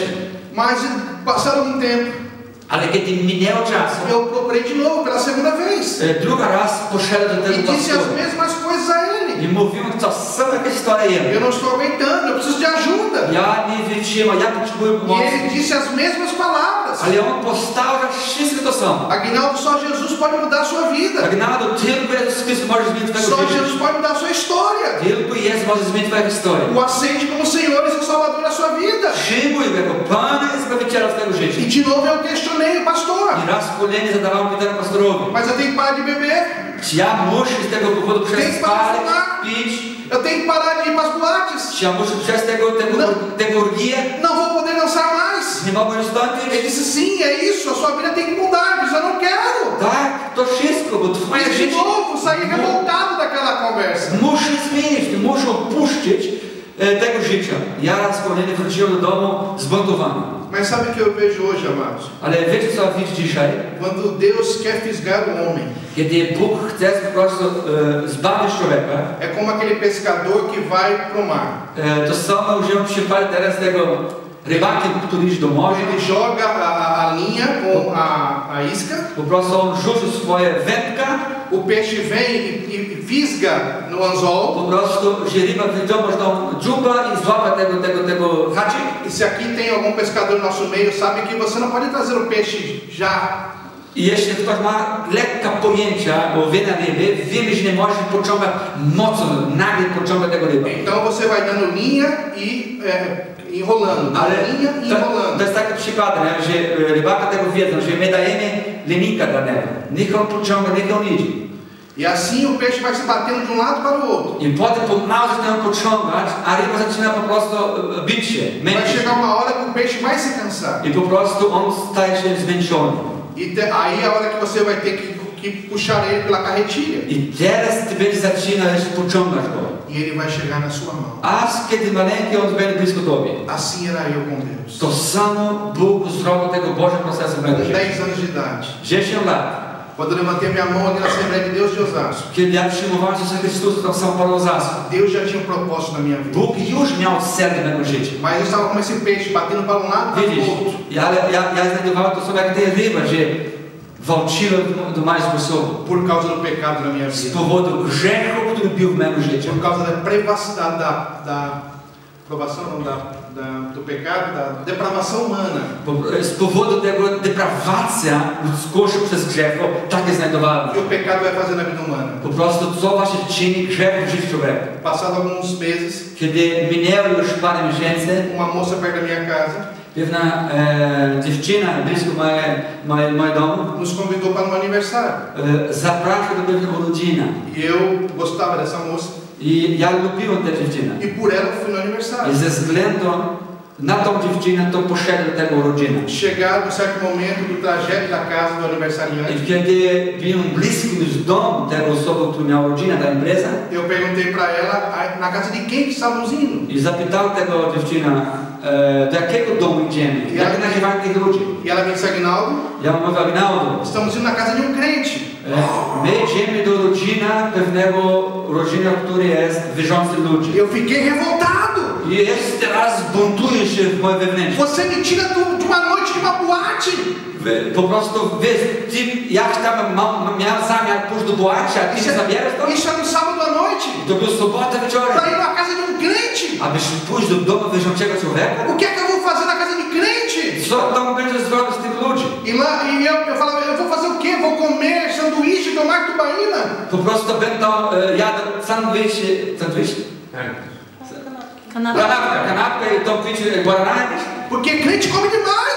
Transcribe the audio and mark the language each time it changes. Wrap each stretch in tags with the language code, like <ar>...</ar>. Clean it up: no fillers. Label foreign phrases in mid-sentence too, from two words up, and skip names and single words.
<pt>Mas passado um tempo,</pt> <pl>Ale kiedy minęło czas,</pl> <pt>eu procurei de novo pela segunda vez.</pt> <pl>drugi raz poszedłem do</pl> <pt>E</pt> <pl>tego</pl> <pt>disse as</pt> <pl>pastora.</pl> <pt>mesmas coisas a ele.</pt> <pl>I mówiłem to samo jak historię.</pl> <pt>Eu não estou aguentando, eu preciso de ajuda.</pt> <pl>Ja nie wytrzymam, ja potrzebuję</pl> <pt>E</pt> <pl>pomocy.</pl> <pt>ele disse as mesmas palavras.</pt> <pl>Ale on powtarzał wszystko to samo.</pl> <pt>Aguinaldo, só Jesus pode mudar a sua vida.</pt> <pl>Agnado, tylko Jezus Chrystus może zmienić</pl> <pt>Só</pt> <pl>twoje życie.</pl> <pt>Jesus pode mudar a sua história.</pt> <pl>Tylko Jezus może zmienić twoją historię.</pl> <pt>O aceite como Senhor e seu Salvador na sua vida.</pt> <pl>Przyjmuj go jako Pana i Zbawiciela twojego życia.</pl> <pt>E de novo eu questionei o pastor.</pt> <pl>I raz kolejny zadawałem pytanie pastorowi.</pl> <pt>Mas eu tenho que parar de beber.</pt> <pl>Czy ja muszę z tego powodu przestać palić, pić?</pl> <pt>Eu tenho que parar de ir para as boates.</pt> <pl>Czy ja muszę przez tego orgię?</pl> <pt>Não vou poder dançar mais.</pt> <pl>Nie mogę już</pl> <pt>Ele</pt> <pl>tańczyć?</pl> <pt>disse, sim, é isso. A sua vida tem que mudar. Mas eu não quero.</pt> <pl>Tak, to wszystko, bo twoje</pl> <pt>Mas de</pt> <pl>życie</pl> <pt>novo, saí revoltado daquela conversa.</pt> <pl>muszę zmienić, muszę opuścić tego życia. Ja raz kolejny wróciłem do domu zbuntowany.</pl> <pt>Mas sabe o que eu vejo hoje, amados?</pt> <pl>Ale wiecie co widzę dzisiaj?</pl> <pt>Quando Deus quer fisgar o homem,</pt> <pl>Kiedy Bóg chce po prostu zbawić człowieka,</pl> <pt>é como aquele pescador que vai para o mar.</pt> <pl>to samo użyłem przykład teraz tego rybaka, który idzie do morza.</pl> <pt>Ele joga a linha com a isca,</pt> <pl>Po prostu on rzucił swoje wędka,</pl> <pt>o peixe vem e fisga no anzol.</pt> <pl>po prostu, że ryba wyciąga tą dziuba i złapie tego haczyk.</pl> <pt>E se aqui tem algum pescador no nosso meio, sabe que você não pode trazer o peixe já.</pt> <pl>I jeśli ktoś ma lekka pojęcia o wiele ryby, wiemy, że nie może pociągać mocno, nagle pociągać tego ryba.</pl> <pt>Então você vai dando linha e enrolando, dando linha e</pt> <pl>to</pl> <pt>enrolando.</pt> <pl>jest taki przykład, nie? Że rybaka tego wiedzą, że my dajemy linijkę dla niego. Niech on pociąga, niech on idzie.</pl> <pt>E assim o peixe vai se batendo de um lado para o outro.</pt> <pl>I potem pomału zaczynają pociągać, a ryba zaczyna po prostu bić się,</pl> <pt>Vai</pt> <pl>męczyć.</pl> <pt>chegar uma hora que o peixe vai se cansar.</pt> <pl>I po prostu on staje się zmęczony.</pl> <pt>E aí a hora que você vai ter que puxar ele pela carretilha.</pt> <pl>I teraz ty będziesz zaczynać pociągać go.</pl> <pt>E ele vai chegar na sua mão.</pt> <pl>Aż kiedy maleńki on będzie blisko tobie.</pl> <pt>Assim era eu com Deus.</pt> <pl>To samo Bóg zrobił tego Bożego procesu w mego</pl> <pt>Com</pt> <pl>życiu.</pl> <pt>10 anos de idade.</pt> <pl>10 lat.</pl> <pt>Quando eu levantei minha mão ali na Assembleia de Deus de Osasco.</pt> <pl>Kiedy ja przyjmowałem Jezusa Chrystusa tam w São Paulo Osasco.</pl> <pt>Deus já tinha um propósito na minha vida.</pt> <pl>Bóg już miał cel w mego życiu.</pl> <pt>Mas eu estava como esse peixe batendo para um lado e para</pt> <pl>Widzisz,</pl> <pt>o outro.</pt> <pl>ja znajdowałem to sobie jak te ryby, że walczyłem do mais sposobu.</pl> <pt>Por causa do pecado na minha</pt> <pl>Z</pl> <pt>vida.</pt> <pl>powodu grzechu, który był w mego życiu.</pl> <pt>Por causa da privacidade, da provação, não, do pecado, da depravação humana.</pt> <pl>Z powodu tego deprawacja ludzkości przez grzechu, takie znajdowałem.</pl> <pt>Que o pecado vai fazer na vida humana.</pt> <pl>Po prostu co właśnie czyni grzech w życiu człowieka.</pl> <pt>Passado alguns meses,</pt> <pl>Kiedy minęło już parę miesięcy,</pl> <pt>uma moça perto da minha casa</pt> <pl>pewna dziewczyna blisko mojego domu</pl> <pt>nos convidou para um aniversário.</pt> <pl>zapraszał do pewnego rodzina.</pl> <pt>E eu gostava dessa moça.</pt> <pl>I ja lubiłem tę dziewczynę.</pl> <pt>E por ela fui no aniversário.</pt> <pl>I ze względu na tą dziewczynę to poszedłem do tego rodziny.</pl> <pt>Chegado um certo momento do trajeto da casa do aniversariante,</pt> <pl>I kiedy byłem blisko już domu tej osoby, która miała rodzinę, ta impreza,</pl> <pt>eu perguntei para ela na casa de quem que estávamos indo.</pt> <pl>i zapytał tego dziewczyna, do jakiego domu idziemy, jak nazywają tych ludzi.</pl> <pt>E ela me disse, Aguinaldo,</pt> <pl>Ja mówię, Agnaldo,</pl> <pt>estamos indo na casa de um crente.</pt> <pl>my idziemy do rodziny, który jest wierzący ludzi.</pl> <pt>Eu fiquei revoltado.</pt> <pl>I jest teraz buntuje się w moje wewnętrzne.</pl> <pt>Você me tira de uma noite de uma boate.</pt> <pl>Po prostu jak tam miałem zamiar pójść do boaci, a ty się zabierasz to?</pl> <pt>Isso era no sábado à noite.</pt> <pl>To był sobota wieczorem.</pl> <pt>Para ir na casa de um crente.</pt> <pl>Abyś pójść do domu wierzącego człowieka?</pl> <pt>O que é que eu vou fazer na casa de crente?</pt> <pl>Co tam będziesz zrobić z tych ludzi?</pl> <pt>Eu falava, eu vou fazer o quê? Vou comer sanduíche, tomar tubaína?</pt> <pl>Po prostu będą jadł sandwich? Kanapka. Kanapkę i to pić guaranę?</pl> <pt>Porque crente come demais.</pt>